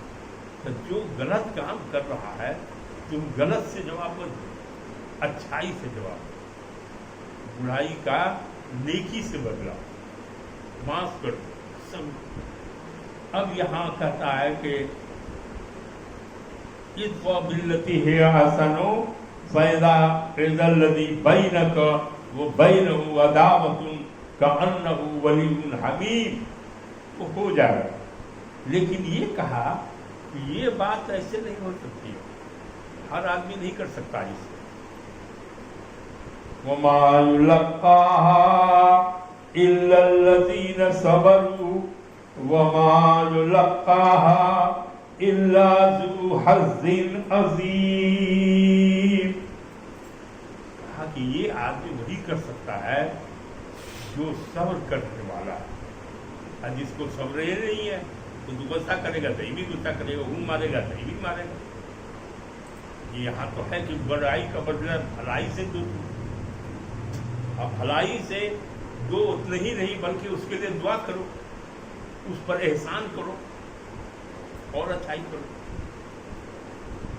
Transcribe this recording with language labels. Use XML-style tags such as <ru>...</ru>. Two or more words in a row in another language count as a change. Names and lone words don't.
<hi>तो जो गलत काम कर रहा है तुम गलत से जवाब मत दो, अच्छाई से जवाब दो, बुराई का नेकी से बदला, माफ कर दो सब। अब यहाँ कहता है कि</hi> <ar>ادفع بالتي هي أحسن فإذا الذي بينك وبينه عداوة كأنه ولي حميم,</ar> <hi>वो हो जाएगा। लेकिन ये कहा कि ये बात ऐसे नहीं हो सकती, हर आदमी नहीं कर सकता इसे।</hi> <ar>وما يلقاها إلا الذين صبروا وما يلقاها إلا ذو حظ عظيم.</ar> <hi>कहा कि ये आदमी वही कर सकता है जो सब्र करने वाला है, और जिसको सब्र ही नहीं है तो गुस्सा करेगा तो भी गुस्सा करेगा, वो मारेगा तो भी मारेगा। ये यहाँ तो है कि बुराई का बदला भलाई से दो, अब भलाई से दो नहीं नहीं बल्कि उसके लिए दुआ करो, उस पर एहसान करो और अच्छाई करो।</hi>